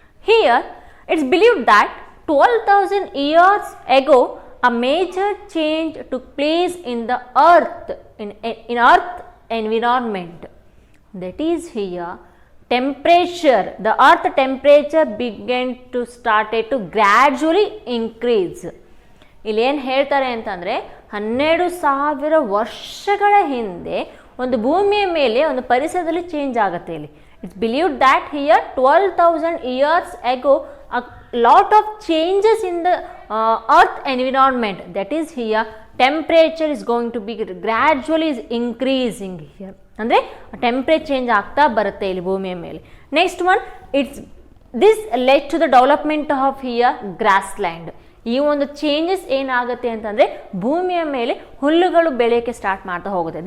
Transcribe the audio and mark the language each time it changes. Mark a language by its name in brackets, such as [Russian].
[English] Here it's believed that 12,000 years ago a major change took place in the earth, in earth environment. That is here temperature, the earth temperature began to started to gradually increase. [Kannada] ಇಲ್ಲಿ ಏನು ಹೇಳ್ತಾರೆ ಅಂತಂದರೆ 12,000 ವರ್ಷಗಳ ಹಿಂದೆ ಒಂದು ಭೂಮಿಯ ಮೇಲೆ ಒಂದು ಪರಿಸರದಲ್ಲಿ ಚೇಂಜ್ ಆಗುತ್ತೆ. ಇಲ್ಲಿ [English] It's believed that here 12,000 years ago a lot of changes in the earth environment, that is here temperature is going to be gradually is increasing here. [Kannada] ಅಂದರೆ ಟೆಂಪ್ರೇಚರ್ ಚೇಂಜ್ ಆಗ್ತಾ ಬರುತ್ತೆ ಇಲ್ಲಿ ಭೂಮಿಯ ಮೇಲೆ. [English] Next one, it's this led to the development of here grass land. [Kannada] ಈ ಒಂದು changes ಏನಾಗುತ್ತೆ ಅಂತಂದರೆ ಭೂಮಿಯ ಮೇಲೆ ಹುಲ್ಲುಗಳು ಬೆಳೆಯೋಕ್ಕೆ ಸ್ಟಾರ್ಟ್ ಮಾಡ್ತಾ ಹೋಗುತ್ತೆ.